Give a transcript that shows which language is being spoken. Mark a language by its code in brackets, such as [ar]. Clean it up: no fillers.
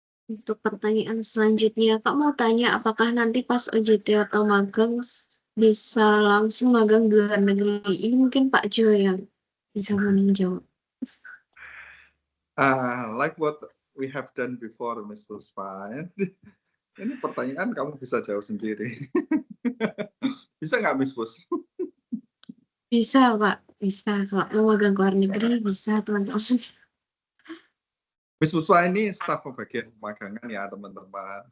[id] Untuk pertanyaan selanjutnya, Kak mau tanya apakah nanti pas OJT atau magang bisa langsung magang di luar negeri? Ini mungkin Pak Jo yang bisa menjawab. [en] Like what we have done before, Miss Puspa. [id] Ini pertanyaan kamu bisa jawab sendiri. Bisa nggak, Miss Pus? Bisa, Pak. Bisa. Kalau mau magang ke luar negeri, bisa, teman-teman. Miss Puspa ini staf pembagian pemagangan ya, teman-teman.